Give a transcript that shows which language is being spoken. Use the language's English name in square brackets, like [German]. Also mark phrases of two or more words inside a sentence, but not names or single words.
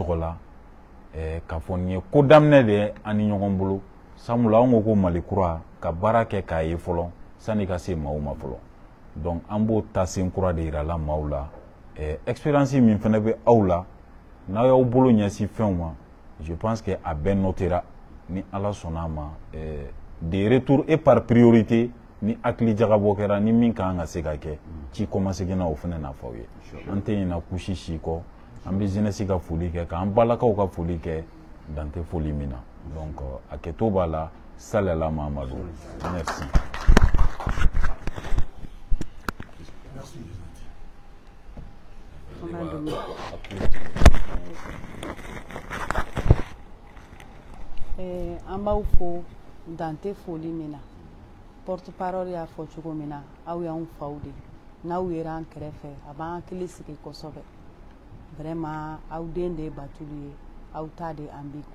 [Bambara] tɔgɔ la k'a fɔ nin ye ko daminɛ de ye an ni ɲɔgɔn bolo sabula an ko Mali kura ka baara kɛ k'a ye fɔlɔ sani ka se maaw ma fɔlɔ donc an b'o taasen kura de yira la maaw la expérience min fana bɛ aw la n'aw y'aw bolo ɲɛsin fɛnw ma [French] je pense que [Bambara] a bɛɛ notera ni ala sɔnna a ma [French] des retours et par priorité [Bambara] ni hakili jagabɔ kɛra ni min kan ka se ka kɛ ci kɔmasegin na o fana na fɔ aw ye an tɛ ɲinɛ kusi si kɔ an bɛ jeunesse ka foli kɛ k'an balakaw ka foli kɛ dan tɛ foli min na donc a kɛto b'a la salala Mahamadu merci. An b'aw fo dan tɛ foli min na [French] porte parole [Bambara] y'a fɔ cogo min na aw y'anw faw de n'aw yera an kɛrɛfɛ a b'an hakili sigi kosɛbɛ vraiment aw den de ye Batulu ye aw ta de an bi